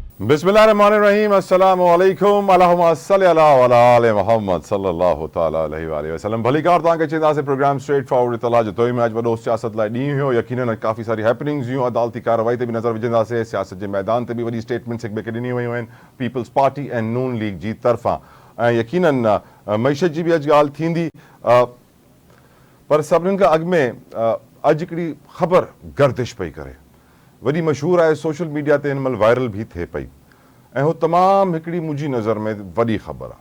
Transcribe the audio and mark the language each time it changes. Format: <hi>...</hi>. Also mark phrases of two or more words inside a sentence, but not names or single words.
<ar>بسم الله الرحمن الرحيم السلام عليكم اللهم صل على ولا آل محمد صلى الله تعالى عليه و سلم.</ar> <sd>भली कार तव्हांखे चवंदासीं प्रोग्राम</sd> <en>straight forward</en> <sd>इतला जो तोइ में अॼु वॾो सियासत लाइ ॾींहुं हुयो। यकीनन काफ़ी सारी हैपनिंग्स हुयूं, अदालती कार्रवाई ते बि नज़र विझंदासीं, सियासत जे मैदान ते बि वॾी स्टेटमेंट्स हिक ॿिए खे ॾिनियूं वयूं आहिनि पीपल्स पार्टी ऐं नून लीग जी तरफ़ां। ऐं यकीनन मईशत जी बि अॼु ॻाल्हि थींदी, पर सभिनीनि खां अॻु में अॼु हिकिड़ी ख़बर गर्दिश पई करे, वॾी मशहूर आहे,</sd> <en>social media</en> <sd>ते हिन महिल वायरल भी थिए पई ऐं हू तमामु हिकिड़ी मुंहिंजी नज़र में वॾी ख़बर आहे।</sd>